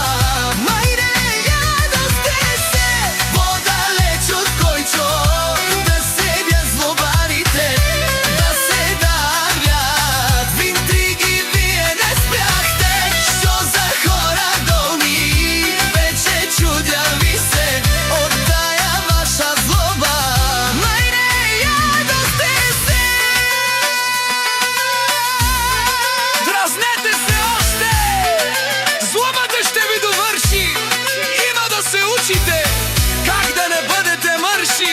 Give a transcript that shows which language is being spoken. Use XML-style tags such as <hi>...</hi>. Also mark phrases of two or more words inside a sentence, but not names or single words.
<mk>Мајне јадосте се подалеч од Којчо да седјат злобарите, да се давјат.</mk> <bg>В интриги вие не спряхте, шо за хора долни.</bg> <mk>Веќе чудјави се од таја ваша злоба. Мајне јадосте се.</mk> <bg>Дразнете се оште, злобата ще ви доврши. Има да се учите как да не бъдете мърши.</bg>